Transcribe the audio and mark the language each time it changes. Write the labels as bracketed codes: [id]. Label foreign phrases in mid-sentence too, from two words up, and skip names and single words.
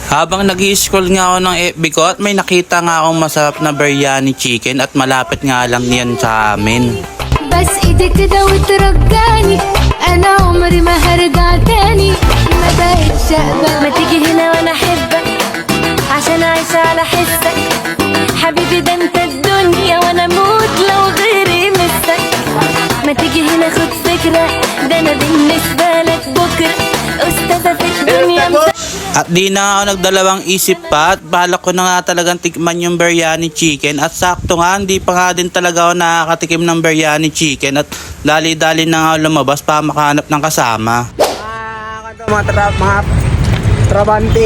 [tl] Habang nag-i-scroll nga ako ng FB ko at may nakita nga akong masarap na biryani chicken at malapit nga lang yan sa amin. [ar] بس ايدك كده وترجعني انا عمري ما هرجع تاني ما بقتش اقبل ما تيجي هنا وانا احبك عشان اعيش على حسك حبيبي ده انت الدنيا وانا اموت لو غيري مسك ما تيجي هنا خد فكرة ده انا بالنسبة لك بكرة استاذة في الدنيا [tl] At di na ako nagdalawang isip pa at balak ko na nga talagang tikman yung biryani chicken at sakto nga hindi pa nga din talaga ako nakakatikim ng biryani chicken at dali-dali na nga lumabas pa makahanap ng kasama. Mga trabante.